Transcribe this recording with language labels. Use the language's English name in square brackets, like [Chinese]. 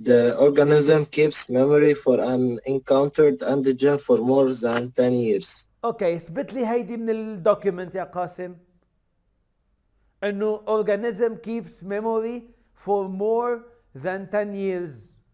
[English] The organism keeps memory for an encountered antigen for more than 10 years. [Arabic] اوكي اثبت لي هيدي من الدوكيمنت يا قاسم. انه [English] organism keeps memory for more than 10 years.